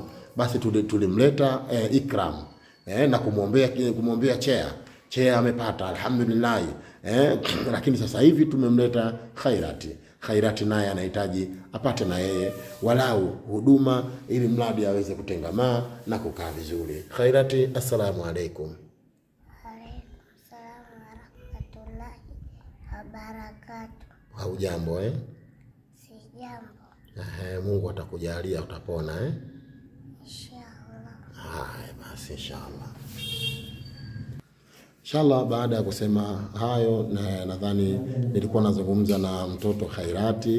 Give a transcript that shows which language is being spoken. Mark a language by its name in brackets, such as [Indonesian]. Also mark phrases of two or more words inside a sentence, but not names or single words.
[Swahili] Basi tulimleta Ikram na kumwombea chea amepata alhamdulillah. Lakini sasa hivi tumemleta Khairati naye anahitaji apate na yeye walau huduma ili mradi aweze kutengamaa na kukaa vizuri. Khairati, [Arabic] السلام عليكم. وعليكم السلام ورحمة الله وبركاته. [Swahili] Haujambo Sijambo. Mungu atakujalia utapona Inshallah. Haya basi inshallah. Baada ya kusema hayo, nadhani nilikuwa nazungumza na mtoto Khairati.